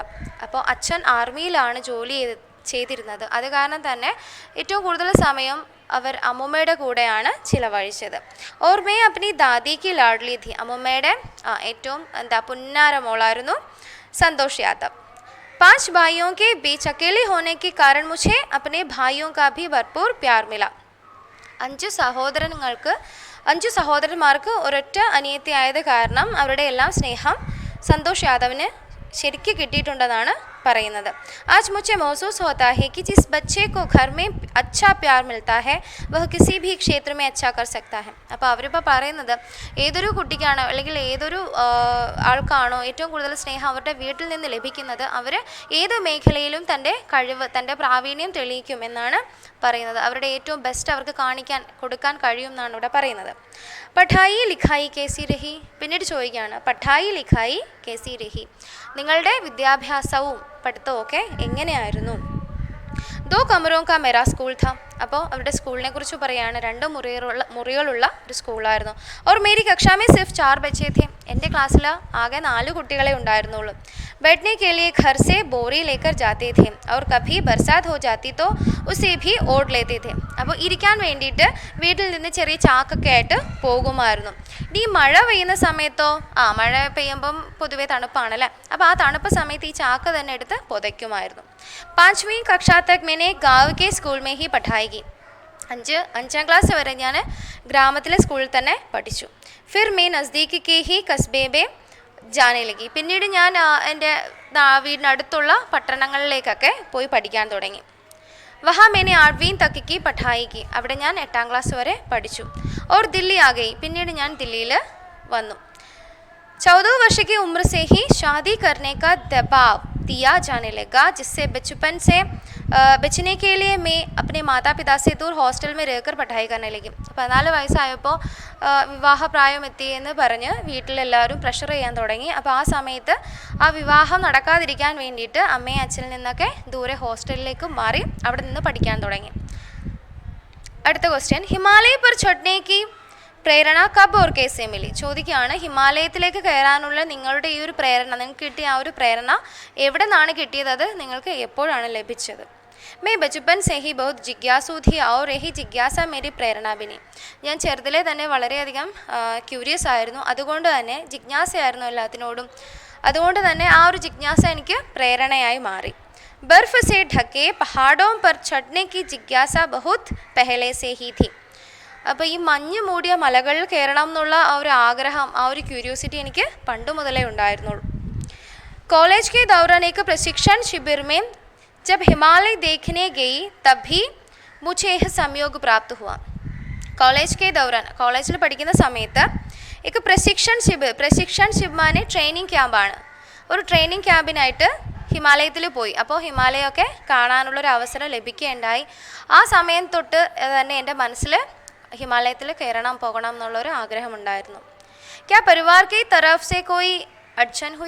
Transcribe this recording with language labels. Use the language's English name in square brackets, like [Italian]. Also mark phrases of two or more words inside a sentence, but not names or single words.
[Malayalam] അപ്പോൾ അച്ഛൻ ആർമിയിലാണ് ജോലി ചെയ്തിരുന്നത്. അത് കാരണം തന്നെ ഏറ്റവും കൂടുതൽ സമയം അവർ അമ്മുമ്മയുടെ കൂടെയാണ് ചിലവഴിച്ചത്. [Hindi] और मैं अपनी दादी की लाडली थी, [Malayalam] അമ്മുമ്മയുടെ ഏറ്റവും പുന്നാര മോളായിരുന്നു സന്തോഷ് യാദവ്. [Hindi] 5 भाइयों के बीच अकेले होने के कारण मुझे अपने भाइयों का भी भरपूर प्यार मिला. [Malayalam] 5 സഹോദരന്മാർക്ക് ഒരൊറ്റ അനിയത്തിയായത് കാരണം അവരുടെ എല്ലാം സ്നേഹം സന്തോഷ് യാദവിന് ശരിക്കും കിട്ടിയിട്ടുണ്ടെന്നാണ് പറയുന്നത്. [Hindi] आज मुझे महसूस होता है कि जिस बच्चे को घर में अच्छा प्यार मिलता है वह किसी भी क्षेत्र में अच्छा कर सकता है. [Malayalam] അപ്പോൾ അവരിപ്പോൾ പറയുന്നത് ഏതൊരു കുട്ടിക്കാണോ അല്ലെങ്കിൽ ഏതൊരു ആൾക്കാണോ ഏറ്റവും കൂടുതൽ സ്നേഹം അവരുടെ വീട്ടിൽ നിന്ന് ലഭിക്കുന്നത് അവർ ഏത് മേഖലയിലും തൻ്റെ കഴിവ് തൻ്റെ പ്രാവീണ്യം തെളിയിക്കും എന്നാണ് പറയുന്നത്. അവരുടെ ഏറ്റവും ബെസ്റ്റ് അവർക്ക് കൊടുക്കാൻ കഴിയും എന്നാണ് ഇവിടെ പറയുന്നത്. [Hindi] पढ़ाई लिखाई कैसी रही, [Malayalam] പിന്നീട് ചോദിക്കുകയാണ് [Hindi] पढ़ाई लिखाई कैसी रही, [Malayalam] നിങ്ങളുടെ വിദ്യാഭ്യാസവും പഠിത്തവും ഒക്കെ എങ്ങനെയായിരുന്നു. [Hindi] दो कमरों का मेरा स्कूल था, [Malayalam] അപ്പോൾ അവരുടെ സ്കൂളിനെ കുറിച്ച് പറയുകയാണ് 2 മുറികളുള്ള ഒരു സ്കൂളായിരുന്നു. [Hindi] और मेरी कक्षा में सिर्फ 4 बच्चे थे, [Malayalam] എൻ്റെ ക്ലാസ്സിൽ ആകെ 4 കുട്ടികളെ ഉണ്ടായിരുന്നുള്ളൂ. [Hindi] बैठने के लिए घर से बोरी लेकर जाते थे और कभी बरसात हो जाती तो उसे भी ओढ़ लेते थे. [Malayalam] അപ്പോൾ ഇരിക്കാൻ വേണ്ടിയിട്ട് വീട്ടിൽ നിന്ന് ചെറിയ ചാക്കൊക്കെ ആയിട്ട് പോകുമായിരുന്നു. ഈ മഴ പെയ്യുന്ന സമയത്തോ മഴ പെയ്യുമ്പം പൊതുവെ തണുപ്പാണല്ലേ, അപ്പോൾ ആ തണുപ്പ് സമയത്ത് ഈ ചാക്ക് തന്നെ എടുത്ത് പുതയ്ക്കുമായിരുന്നു. [Hindi] 5वीं कक्षा तक मैंने गाँव के स्कूल में ही पढ़ाई की. [Malayalam] 5ാം ക്ലാസ് വരെ ഞാൻ ഗ്രാമത്തിലെ സ്കൂളിൽ തന്നെ പഠിച്ചു. [Hindi] फिर मैं नज़दीक के ही कस्बे में जाने लगी, [Malayalam] പിന്നീട് ഞാൻ എൻ്റെ വീടിനടുത്തുള്ള പട്ടണങ്ങളിലേക്കൊക്കെ പോയി പഠിക്കാൻ തുടങ്ങി. [Hindi] वहाँ मैंने 8वीं तक की पढ़ाई की, [Malayalam] അവിടെ ഞാൻ 8ാം ക്ലാസ് വരെ പഠിച്ചു. [Hindi] और दिल्ली आ गई, [Malayalam] പിന്നീട് ഞാൻ ദില്ലിയിൽ വന്നു. [Hindi] 14 वर्ष की उम्र से ही शादी करने का दबाव दिया जाने लगा, जिससे बचपन से बचने के लिए मैं अपने माता पिता से दूर हॉस्टल में रहकर पढ़ाई करने लगी. [Malayalam] 14 വയസ്സായപ്പോൾ വിവാഹപ്രായമെത്തി എന്ന് പറഞ്ഞ് വീട്ടിലെല്ലാവരും പ്രഷർ ചെയ്യാൻ തുടങ്ങി. അപ്പോൾ ആ സമയത്ത് ആ വിവാഹം നടക്കാതിരിക്കാൻ വേണ്ടിയിട്ട് അമ്മയും അച്ഛനിൽ നിന്നൊക്കെ ദൂരെ ഹോസ്റ്റലിലേക്ക് മാറി അവിടെ നിന്ന് പഠിക്കാൻ തുടങ്ങി. അടുത്ത ക്വസ്റ്റ്യൻ, [Hindi] हिमालय पर चढ़ने की प्रेरणा कब और कैसे मिली, [Malayalam] ചോദിക്കുകയാണ് ഹിമാലയത്തിലേക്ക് കയറാനുള്ള നിങ്ങളുടെ ഈ ഒരു പ്രേരണ, നിങ്ങൾക്ക് കിട്ടിയ ആ ഒരു പ്രേരണ എവിടെ നിന്നാണ് കിട്ടിയത്, അത് നിങ്ങൾക്ക് എപ്പോഴാണ് ലഭിച്ചത്. [Hindi] मैं बचपन से ही बहुत जिज्ञासु थी और यही जिज्ञासा मेरी प्रेरणा बनी. [Malayalam] ഞാൻ ചെറുതിലെ തന്നെ വളരെയധികം ക്യൂരിയസ് ആയിരുന്നു, അതുകൊണ്ട് തന്നെ ജിജ്ഞാസയായിരുന്നു എല്ലാത്തിനോടും. അതുകൊണ്ട് തന്നെ ആ ഒരു ജിജ്ഞാസ എനിക്ക് പ്രേരണയായി മാറി. [Hindi] बर्फ से ढके पहाड़ों पर चढ़ने की जिज्ञासा बहुत पहले से ही थी. [Malayalam] അപ്പോൾ ഈ മഞ്ഞ് മൂടിയ മലകളിൽ കയറണം എന്നുള്ള ആ ഒരു ആഗ്രഹം, ആ ഒരു ക്യൂരിയോസിറ്റി എനിക്ക് പണ്ട് മുതലേ ഉണ്ടായിരുന്നുള്ളൂ. [Hindi] कॉलेज के दौरान एक प्रशिक्षण शिविर में जब हिमालय देखने गई तब भी मुझे यह संयोग प्राप्त हुआ. कॉलेज के दौरान, [Malayalam] കോളേജിൽ പഠിക്കുന്ന സമയത്ത് [Hindi] एक प्रशिक्षण शिविर [Malayalam] മാനെ [English] training camp. [Malayalam] ഒരു [English] training camp [Malayalam] ഹിമാലയത്തിൽ പോയി. അപ്പോൾ ഹിമാലയമൊക്കെ കാണാനുള്ളൊരു അവസരം ലഭിക്കുകയുണ്ടായി. ആ സമയം തൊട്ട് തന്നെ എൻ്റെ മനസ്സിൽ ഹിമാലയത്തിൽ പോകണം എന്നുള്ളൊരു ആഗ്രഹമുണ്ടായിരുന്നു. [Hindi] क्या परिवार की तरफ से कोई अड़चन हुई.